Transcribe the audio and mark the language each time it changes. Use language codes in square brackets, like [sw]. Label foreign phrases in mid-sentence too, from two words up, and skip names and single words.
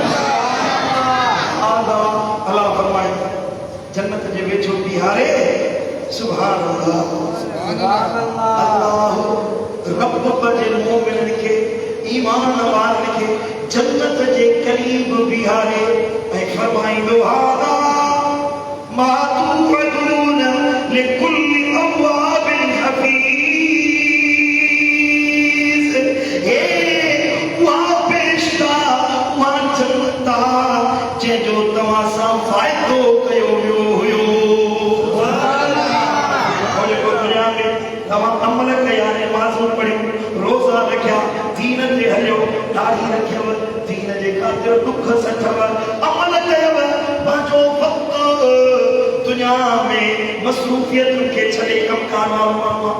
[sd] अल्लाह फरमाए जन्नत जे वेझो बीहारे। [ar] سبحان الله. [sd] अल्लाह रब जे मोमिननि खे ईमान वारनि खे जन्नत जे करीब बीहारे ऐं फरमाईंदो [ar] هذا ما توعدون لكل أواب حفيظ. [sd] हे उहा बेश्ता उहा जन्नत जंहिंजो तव्हां सां फ़ाइदो कयो वियो हुयो। दुनिया में तव्हां अमल कया नमाज़ूं पढ़ियूं रोज़ा रखिया दीन ते हलियो दाढ़ी रखियव दीन जे ख़ातिर दुख सठव अमल कयव पंहिंजो वक़्तु दुनिया में मसरूफ़ियतुनि खे छॾे कमकार वारो माण्हू आहे।